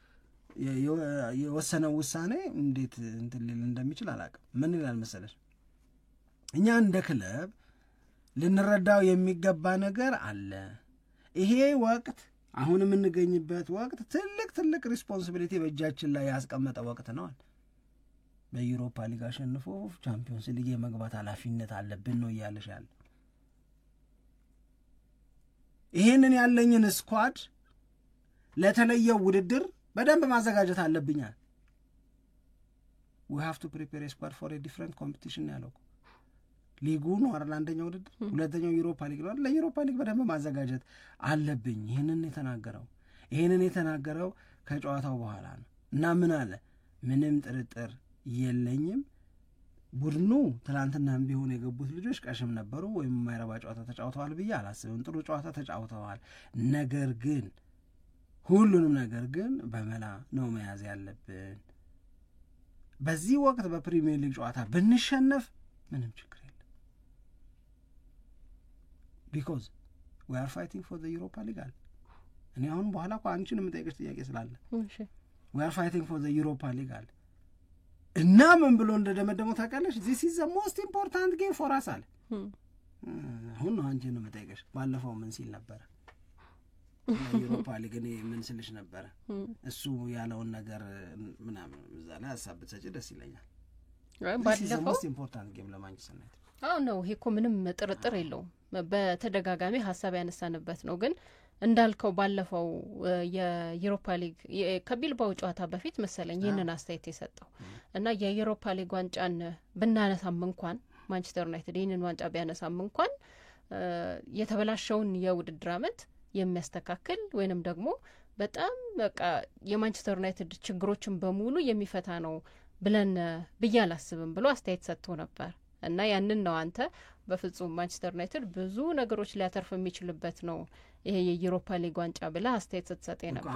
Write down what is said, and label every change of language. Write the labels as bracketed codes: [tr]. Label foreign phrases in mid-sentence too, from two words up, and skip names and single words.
[am] የወሰነው ውሳኔ እንዴት እንትን ሊል እንደሚችል አላውቅም። ምን ይላል መሰለሽ፣ እኛ እንደ ክለብ ልንረዳው የሚገባ ነገር አለ። ይሄ ወቅት አሁን የምንገኝበት ወቅት ትልቅ ሪስፖንሲቢሊቲ በእጃችን ላይ ያስቀመጠ ወቅት ነው። በዩሮፓ ሊግ አሸንፎ ቻምፒዮንስ ሊግ የመግባት ኃላፊነት አለብን ነው እያለሽ ያለ። ይሄንን ያለኝን ስኳድ ለተለየው ውድድር በደንብ ማዘጋጀት አለብኛል። [en] we have to prepare a squad for a different competition [am] ያለው ሊጉ ነው አይደል? አንደኛው ውድድር፣ ሁለተኛው ዩሮፓ ሊግ ነው። ለዩሮፓ ሊግ በደንብ ማዘጋጀት አለብኝ። ይሄንን የተናገረው ከጨዋታው በኋላ ነው። እና ምን አለ? ምንም ጥርጥር የለኝም ቡድኑ ትናንትናም ቢሆን የገቡት ልጆች ቀሽም ነበሩ ወይም የማይረባ ጨዋታ ተጫውተዋል ብዬ አላስብም። ጥሩ ጨዋታ ተጫውተዋል። ሁሉንም ነገር ግን በመላ ነው መያዝ ያለብን። በዚህ ወቅት በፕሪሚየር ሊግ ጨዋታ ብንሸነፍ ምንም ችግር የለም። [en] because we are fighting for the Europa League [am] አለ። እኔ አሁን በኋላ እኮ አንቺን የምጠይቅሽ ጥያቄ ስላለ [en] we are fighting for the Europa League [am] አለ። እና ምን ብሎ እንደደመደመው ታውቃለሽ? [en] this is the most important game for us [am] አለ። አሁን ነው አንቺን የምጠይቅሽ። ባለፈው ምን ሲል ነበረ? ዩሮፓ ሊግ እኔ ምን ስልሽ ነበረ? እሱ ያለውን ነገር ምናምን እዛ ላይ ሀሳብ ብትሰጪ ደስ ይለኛል። ባለፈው [en] most important game [am] ለማንቸስተር ዩናይትድ ነው። ይሄ እኮ ምንም ጥርጥር የለውም። በተደጋጋሚ ሀሳብ ያነሳንበት ነው። ግን እንዳልከው ባለፈው የዩሮፓ ሊግ ከቢልባኦ ጨዋታ በፊት መሰለኝ ይህንን አስተያየት የሰጠው እና የዩሮፓ ሊግ ዋንጫን ብናነሳም እንኳን ማንቸስተር ዩናይትድ ይህንን ዋንጫ ቢያነሳም እንኳን የተበላሸውን የውድድር ዓመት የሚያስተካክል ወይንም ደግሞ በጣም በቃ የማንቸስተር ዩናይትድ ችግሮችን በሙሉ የሚፈታ ነው ብለን ብዬ አላስብም ብሎ አስተያየት ሰጥቶ ነበር። እና ያንን ነው አንተ በፍጹም ማንቸስተር ዩናይትድ ብዙ ነገሮች ሊያተርፍ የሚችልበት ነው ይሄ የዩሮፓ ሊግ ዋንጫ ብላ አስተያየት ስትሰጥ ነበር።